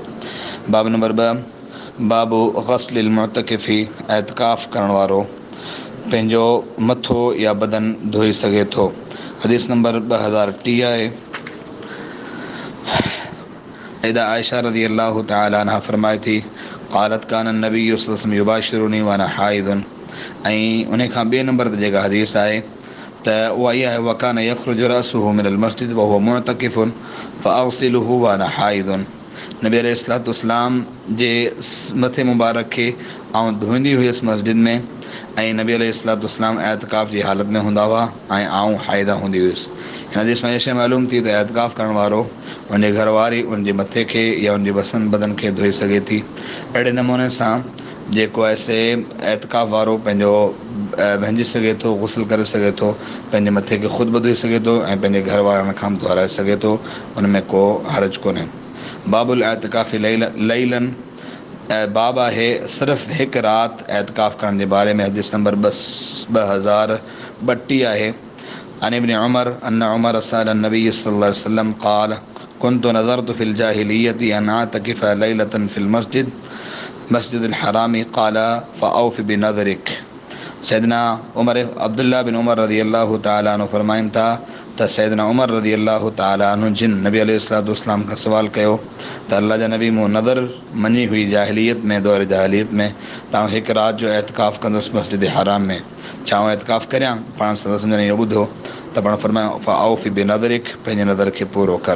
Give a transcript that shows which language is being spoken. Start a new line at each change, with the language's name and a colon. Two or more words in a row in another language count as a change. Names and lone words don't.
Arabic: बाब नंबर 2 باب غسل المعتكف.
Sindhi: एतकाफ़ करण वारो पंहिंजो मथो या बदन धोई सघे थो। हदीस नंबर 2030 आहे। सैयदा आयशा
Arabic: رضي الله تعالى عنها
Sindhi: फरमाए थी
Arabic: قالت كان النبي صلى الله عليه وسلم يباشرني وأنا حائض.
Sindhi: ऐं उन खां ॿिए नंबर ते जेका हदीस आहे त उहा इहा आहे
Arabic: وكان يخرج رأسه من المسجد وهو معتكف فأغسله وأنا حائض.
Sindhi: नबी
Arabic: عليه الصلاة والسلام
Sindhi: जे मथे मुबारक खे आउं धोईंदी हुयसि मस्जिद में ऐं नबी
Arabic: عليه الصلاة والسلام
Sindhi: एतकाफ़ जी हालत में हूंदा हुआ ऐं आउं हाइदा हूंदी हुयसि। हिन हदीस में इहा शइ मालूम थी त एतकाफ़ करण वारो उनजे घरवारी उनजे मथे खे या उनजे बदन खे धोई सघे थी। अहिड़े नमूने सां जेको आहे से एतकाफ़ वारो पंहिंजो भंॼी सघे थो, गुस्ल करे सघे थो, पंहिंजे मथे खे ख़ुदि बि धोई सघे थो ऐं पंहिंजे घर वारनि खां बि धोराए सघे थो। उन में को हर्ज कोन्हे।
Arabic: باب الاعتكاف ليلا.
Sindhi: बाब आहे सिर्फ़ु हिकु राति एतकाफ़ करण जे बारे में। हदीस नंबर 2032 आहे।
Arabic: عن ابن عمر عن عمر سأل النبي صلى الله عليه وسلم قال كنت نذرت في الجاهلية أن أعتكف ليلة في المسجد الحرام قال فأوف بنذرك.
Sindhi: सैयदना उमर अब्दुल्ला बिन उमर
Arabic: رضي الله تعالى عنه
Sindhi: फरमाइनि था त सैयदना उमर
Arabic: رضي الله تعالى عنه
Sindhi: जिन नबी
Arabic: عليه الصلاة والسلام
Sindhi: खां सवाल कयो त अल्लाह जा नबी मूं नज़र मञी हुई जाहिलियत में, दौर जाहिलियत में, त आउं हिकु राति जो एतकाफ़ कंदुसि मस्जिद हराम में, छा आउं एतकाफ़ करियां? पाण सम्झनि इहो ॿुधो त पाण फरमायो
Arabic: فأوف بنذرك,
Sindhi: पंहिंजे नज़र खे पूरो कर।